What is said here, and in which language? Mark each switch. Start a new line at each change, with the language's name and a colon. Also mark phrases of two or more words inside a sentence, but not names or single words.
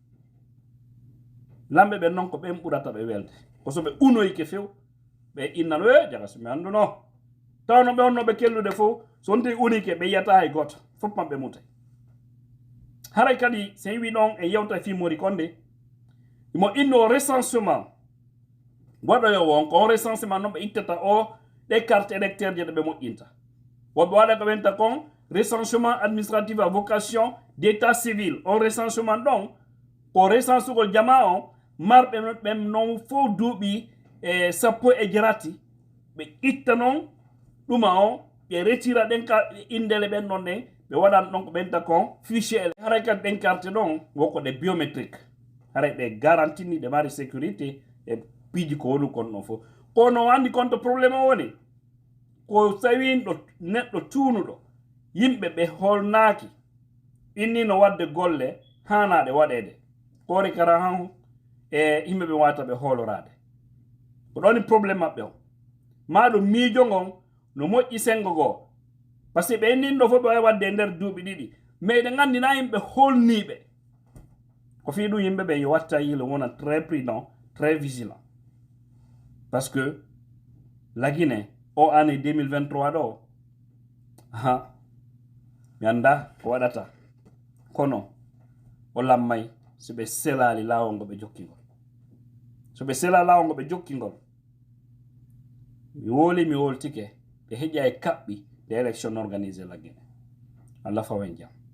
Fula: lamɓe ɓen noon ko ɓen ɓurata ɓe welde ko so ɓe unoyke few ɓe innano jaga somi anduno tawno ɓe onnoɓe kellude fof so wonti unike ɓe yiyata hay goto fof maɓɓe mutay haray kadi so wi ɗon e yewta Fimori Condé imo inno recensement waɗoyo won ko recensement noon ɓe ittata o ɗe
French: carte électeur
Fula: je ɗe ɓe moƴƴinta woɓe waɗa ko wenta kon
French: recensement administratif à vocation d'état civil
Fula: on recensement ɗon ko recensugol jama on marɓe ɓen noon fof duuɓi sappo e jarati ɓe itta noon ɗuma on ɓe retira ɗen indele ɓen ɗon ɗen ɓe waɗan ɗon ko ɓenta kon fichier haray kadi ɗen carte ɗon woko ɗe biométrique haray ɗe garantini ɗe mari sécurité e piiji ko woni kon ɗon fof kono andi konto probléme o woni ko tawi neɗɗo tuunuɗo yimɓe ɓe holnaaki innino wadde golle hanaɗe waɗede kori kara han e yimɓe ɓe wata ɓe hoolorade ko ɗoni probléme maɓɓe o maɗo miijo ngon no moƴƴi sengo goo
French: par ce que
Fula: ɓe inninɗo fof ɓe wawi wadde e nder duuɓi ɗiɗi mais ɗe gandina yimɓe holniɓe ko fi ɗum yimɓe ɓe yo watta yilo wona
French: très prudent très vigilant parce que la Guinée
Fula: o année 2023 ɗo mi anda ko waɗata kono o lammay so ɓe selali lawol ngo ɓe jokkingol so ɓe sela lawol ngo ɓe jokkingol mi woltike ɓe heƴƴa e kaɓɓi
French: de élection organisé la Guinée
Fula: Allah fawen jam